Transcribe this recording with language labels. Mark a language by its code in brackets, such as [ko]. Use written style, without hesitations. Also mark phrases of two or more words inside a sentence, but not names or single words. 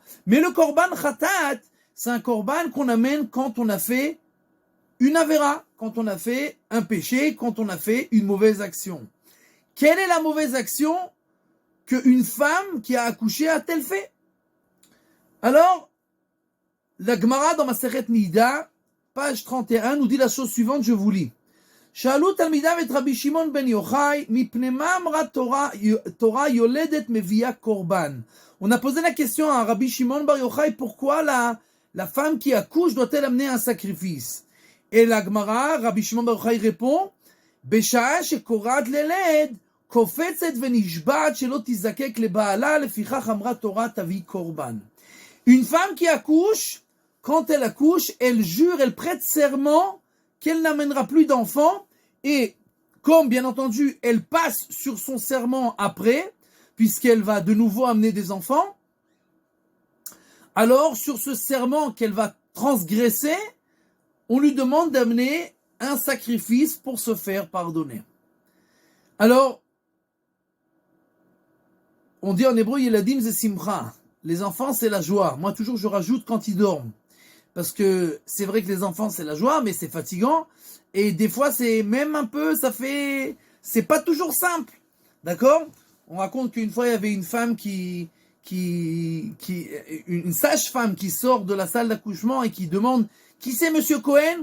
[fr] Mais le [he] קרבן חטאת, [fr] c'est un korban qu'on amène quand on a fait une avéra, quand on a fait un péché, quand on a fait une mauvaise action. Quelle est la mauvaise action qu'une femme qui a accouché a-t-elle fait? Alors, la Gemara dans Masechet Nida, page 31, nous dit la chose suivante, je vous lis. [he] שאלו תלמידיו את רבי שמעון בן יוחאי, מפני מה אמרה תורה יולדת מביאה קורבן? [fr] On a posé la question à Rabbi Shimon bar Yochai, pourquoi la femme qui accouche doit-elle amener un sacrifice? Et la Gemara, Rabbi Shimon bar Yochai répond, [he] בשעה שקוראת ללד, קופצת ונשבעת שלא תזקק לבעלה, לפיכך אמרה תורה תביא קורבן. [fr] Une femme qui accouche, quand elle accouche, elle jure, elle prête serment qu'elle n'amènera plus d'enfants, et comme bien entendu elle passe sur son serment après, puisqu'elle va de nouveau amener des enfants, alors sur ce serment qu'elle va transgresser, on lui demande d'amener un sacrifice pour se faire pardonner. Alors, on dit en hébreu, [he] ילדים זה שמחה, [fr] les enfants c'est la joie. Moi toujours je rajoute quand ils dorment. Parce que c'est vrai que les enfants, c'est la joie, mais c'est fatigant. Et des fois, c'est même un peu, c'est pas toujours simple. D'accord? On raconte qu'une fois, il y avait une femme une sage-femme qui sort de la salle d'accouchement et qui demande, qui c'est Monsieur Cohen?